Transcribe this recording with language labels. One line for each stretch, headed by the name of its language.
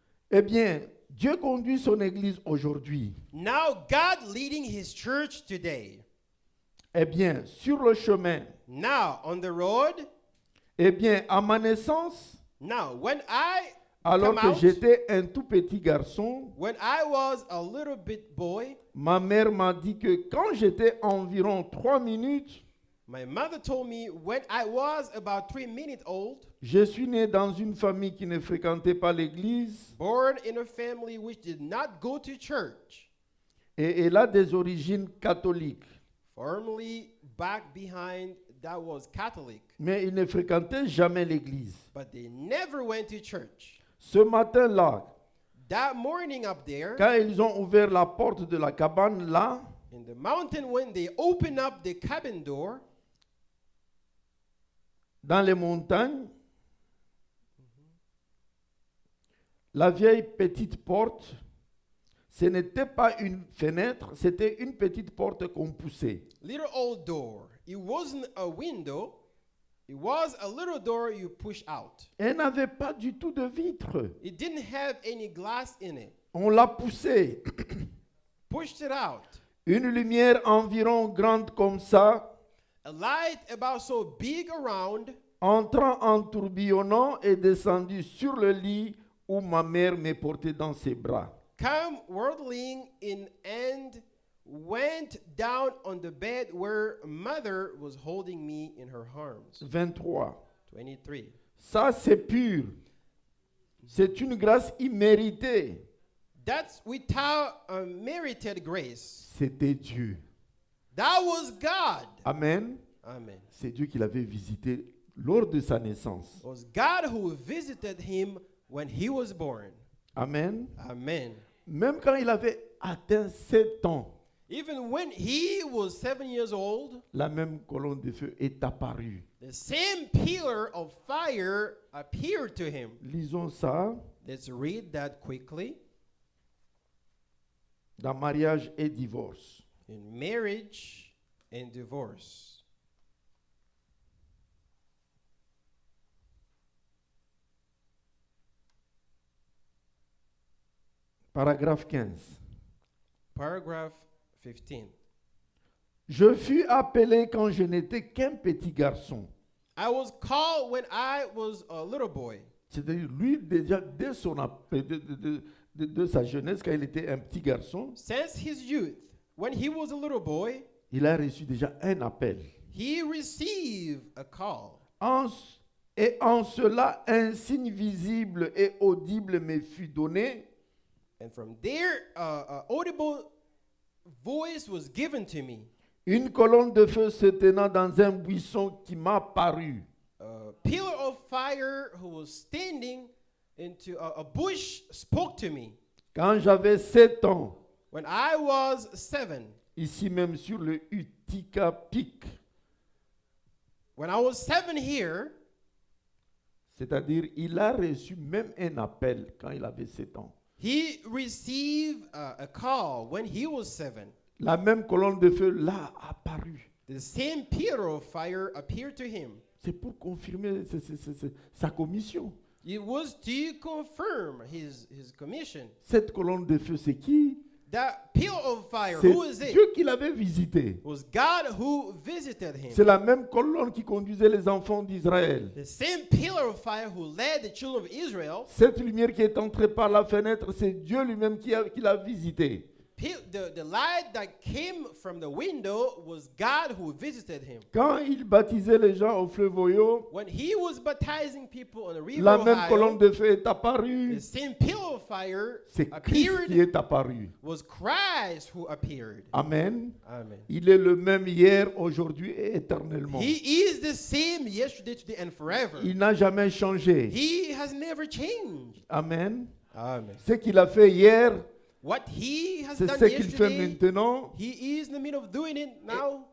French: Eh bien, Dieu conduit son Église aujourd'hui.
English: Now God leading his church today.
French: Eh bien, sur le chemin.
English: Now on the road.
French: Eh bien, à ma naissance,
English: Now when I
French: alors
English: come
French: que
English: out,
French: j'étais un tout petit garçon,
English: when I was a little bit boy,
French: ma mère m'a dit que quand j'étais environ 3 minutes,
English: My mother told me when I was about 3 minutes old,
French: Je suis né dans une famille qui ne fréquentait pas l'église
English: born in a family which did not go to church,
French: et elle a des origines catholiques.
English: firmly back behind that was Catholic,
French: Mais ils ne fréquentaient jamais l'église.
English: but they never went to church.
French: Ce matin-là,
English: That morning up there
French: quand ils ont ouvert la porte de la cabane là,
English: in the mountain, when they opened up the cabin door
French: dans les montagnes, la vieille petite porte, ce n'était pas une fenêtre, c'était une petite porte qu'on poussait.
English: little old door. It wasn't a window. It was a little door you push out.
French: Elle n'avait pas du tout de vitre.
English: It didn't have any glass in it.
French: On l'a poussée.
English: Pushed it out.
French: Une lumière environ grande comme ça,
English: A light about so big around
French: entrant en tourbillonnant et descendu sur le lit où ma mère me portait dans ses bras.
English: come whirling in and went down on the bed where mother was holding me in her arms. 23. 23.
French: Ça, c'est pur. C'est une grâce imméritée.
English: That's without a merited grace.
French: C'était Dieu.
English: That was God.
French: Amen.
English: Amen.
French: C'est Dieu qui l'avait visité lors de sa naissance.
English: It was God who visited him when he was born.
French: Amen.
English: Amen.
French: Même quand il avait atteint 7 ans,
English: Even when he was 7 years old,
French: la même colonne de feu est apparue.
English: the same pillar of fire appeared to him.
French: Lisons ça
English: Let's read that quickly.
French: dans Mariage et divorce.
English: In marriage and divorce.
French: Paragraphe 15.
English: Paragraph 15.
French: Je fus appelé quand je n'étais qu'un petit garçon.
English: I was called when I was a little boy.
French: C'est-à-dire, lui, déjà, dès son de sa jeunesse, quand il était un petit garçon,
English: Since his youth, when he was a little boy,
French: il a reçu déjà un appel.
English: he received a call.
French: Et en cela, un signe visible et audible me fut donné.
English: And from there, audible voice was given to me.
French: Une colonne de feu se tenant dans un buisson qui m'a paru.
English: A pillar of fire who was standing into a bush spoke to me.
French: Quand j'avais 7 ans,
English: When I was 7,
French: ici même sur le Utica Peak,
English: when I was 7 here,
French: c'est-à-dire il a reçu même un appel quand il avait 7 ans.
English: he received a call when he was 7.
French: La même colonne de feu là apparue.
English: The same pillar of fire appeared to him.
French: C'est pour confirmer sa commission.
English: It was to confirm his commission.
French: Cette colonne de feu, c'est qui?
English: That pillar of fire,
French: C'est
English: who is it?
French: Dieu qui l'avait visité.
English: It was God who visited him.
French: C'est la même colonne qui conduisait les enfants d'Israël.
English: The same pillar of fire who led the children of Israel.
French: Cette lumière qui est entrée par la fenêtre, c'est Dieu lui-même qui l'a visité.
English: The light that came from the window was God who visited him.
French: Quand il baptisait les gens au fleuve Ohio,
English: When he was baptizing people on the river
French: la même colonne
English: Ohio,
French: de feu est apparue.
English: the same pillar of fire
French: C'est Christ
English: appeared,
French: qui est apparu.
English: was Christ who appeared.
French: Amen.
English: Amen.
French: Il est le même hier, aujourd'hui et éternellement.
English: He is the same yesterday, today, and forever.
French: Il n'a jamais changé.
English: He has never changed.
French: Amen.
English: Amen.
French: Ce qu'il a fait hier,
English: What he has
French: c'est
English: done
French: ce qu'il fait
English: yesterday,
French: maintenant
English: he is in the middle of doing it now